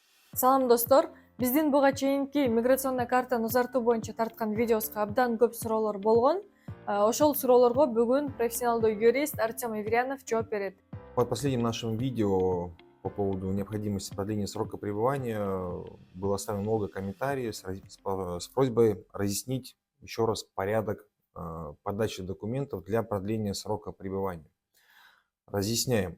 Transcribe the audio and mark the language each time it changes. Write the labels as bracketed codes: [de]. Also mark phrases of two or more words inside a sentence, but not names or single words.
[ky] Салам достор, биздин буга чейинки миграционный картаны узартуу боюнча тарткан видеосуна абдан көп суроолор болгон. Ошол суроолорго бүгүн профессионалдуу юрист Артем Еврянов жооп берет. [ru] Под последним нашим видео по поводу необходимости продления срока пребывания было оставлено много комментариев с просьбой разъяснить еще раз порядок подачи документов для продления срока пребывания. Разъясняем.